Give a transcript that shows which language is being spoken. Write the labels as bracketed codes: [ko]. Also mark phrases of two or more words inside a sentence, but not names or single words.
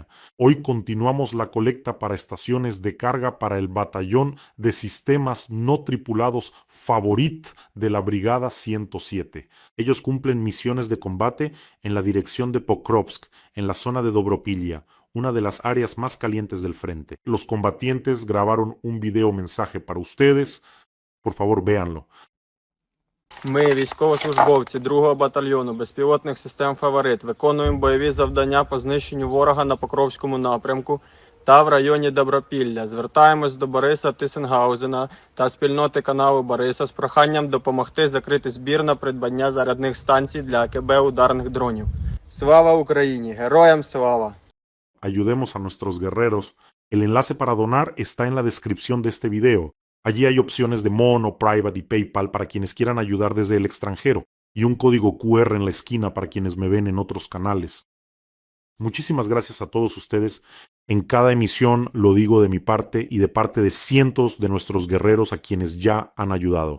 [es] Hoy continuamos la colecta para estaciones de carga para el batallón de sistemas no tripulados Favorit de la Brigada 107. Ellos cumplen misiones de combate en la dirección de Pokrovsk, en la zona de Dobropilya, una de las áreas más calientes del frente. Los combatientes grabaron un video mensaje para ustedes. Por favor, véanlo. [uk] Ми, військовослужбовці 2-го батальйону безпілотних систем «Фаворит», виконуємо бойові завдання по знищенню ворога на Покровському напрямку та в районі Добропілля. Звертаємось до Бориса Тисенгаузена та спільноти каналу Бориса з проханням допомогти закрити збір на придбання зарядних станцій для АКБ ударних дронів. Слава Україні! Героям слава! [es] Ayudemos a nuestros guerreros. El enlace para donar está en la descripción de este video. Allí hay opciones de Mono, Private y PayPal para quienes quieran ayudar desde el extranjero, y un código QR en la esquina para quienes me ven en otros canales. Muchísimas gracias a todos ustedes. En cada emisión lo digo de mi parte y de parte de cientos de nuestros guerreros a quienes ya han ayudado.